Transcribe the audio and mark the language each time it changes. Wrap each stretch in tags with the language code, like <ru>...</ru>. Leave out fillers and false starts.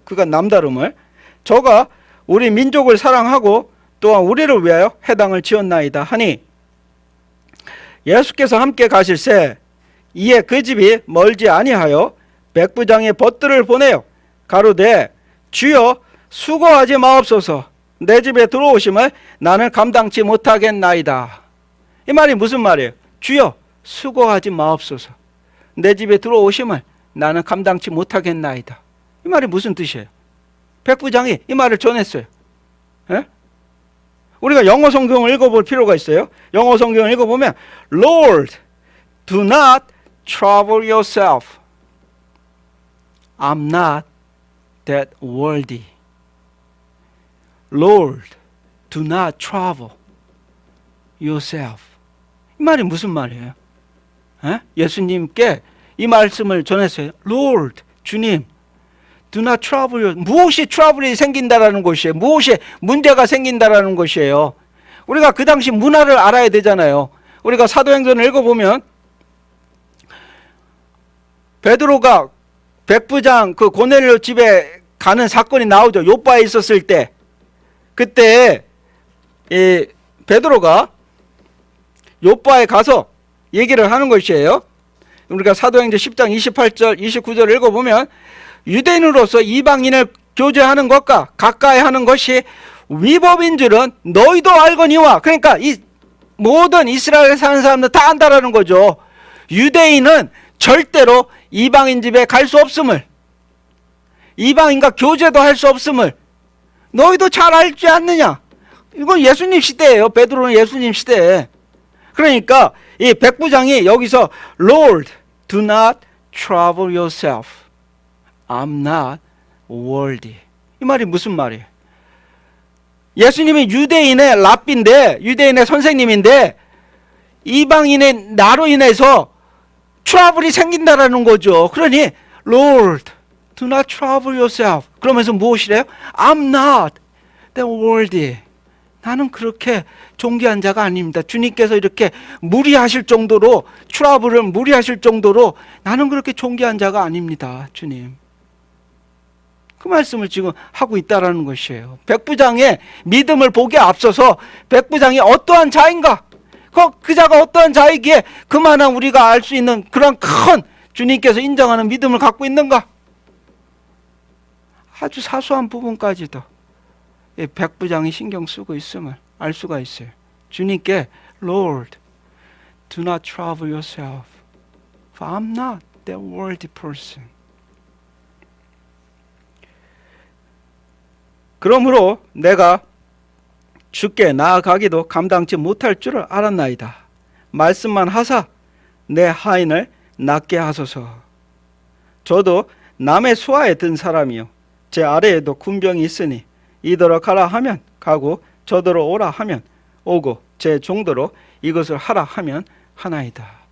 <ko>그가 남다름을 저가 우리 민족을 사랑하고 또한 우리를 위하여 해당을 지었나이다 하니 예수께서 함께 가실새 이에 그 집이 멀지 아니하여 백부장의 벗들을 보내요 가로되 주여 수고하지 마옵소서 내 집에 들어오심을 나는 감당치 못하겠나이다. 이 말이 무슨 말이에요? 주여 수고하지 마옵소서 내 집에 들어오심을 나는 감당치 못하겠나이다. 이 말이 무슨 뜻이에요? 백부장이 이 말을 전했어요. 예? 우리가 영어 성경을 읽어볼 필요가 있어요. 영어 성경을 읽어보면</ko> <en>Lord, do not trouble yourself. I'm not that worthy. Lord, do not trouble yourself.</en> <ko>이 말이 무슨 말이에요? 예? 예수님께 이 말씀을 전했어요.</ko> <en>Lord, 주님, do not trouble yourself.</en> <ko>무엇이 트러블이 생긴다라는 것이에요? 무엇이 문제가 생긴다라는 것이에요? 우리가 그 당시 문화를 알아야 되잖아요. 우리가 사도행전을 읽어보면 베드로가 백부장 그 고넬료 집에 가는 사건이 나오죠. 요바에 있었을 때 그때 이 베드로가 요바에 가서 얘기를 하는 것이에요. 우리가 사도행전 10장 28절 29절을 읽어보면 유대인으로서 이방인을 교제하는 것과 가까이 하는 것이 위법인 줄은 너희도 알거니와. 그러니까 이 모든 이스라엘에 사는 사람들 다 안다라는 거죠. 유대인은 절대로 이방인 집에 갈 수 없음을, 이방인과 교제도 할 수 없음을 너희도 잘 알지 않느냐. 이건 예수님 시대예요. 베드로는 예수님 시대에. 그러니까 이 백부장이 여기서</ko> <en>Lord, do not trouble yourself. I'm not worthy.</en> <ko>이 말이 무슨 말이에요? 예수님이 유대인의 랍비인데, 유대인의 선생님인데 이방인의 나로 인해서 트러블이 생긴다라는 거죠. 그러니</ko> <en>Lord, do not trouble yourself.</en> <ko>그러면서 무엇이래요?</ko> <en>I'm not that worthy.</en> <ko>나는 그렇게 존귀한 자가 아닙니다. 주님께서 이렇게 무리하실 정도로, 트러블을 무리하실 정도로 나는 그렇게 존귀한 자가 아닙니다. 주님. 그 말씀을 지금 하고 있다라는 것이에요. 백부장의 믿음을 보기에 앞서서 백부장이 어떠한 자인가, 그 자가 어떠한 자이기에 그만한 우리가 알 수 있는 그런 큰 주님께서 인정하는 믿음을 갖고 있는가, 아주 사소한 부분까지도 이 백부장이 신경 쓰고 있음을 알 수가 있어요. 주님께</ko> <en>Lord, do not trouble yourself, for I'm not that worthy person.</en> <ko>그러므로 내가 주께 나아가기도 감당치 못할 줄을 알았나이다. 말씀만 하사 내 하인을 낫게 하소서. 저도 남의 수하에 든 사람이요, 제 아래에도 군병이 있으니 이더러 가라 하면 가고 저더러 오라 하면 오고 제 종도로 이것을 하라 하면 하나이다.</ko>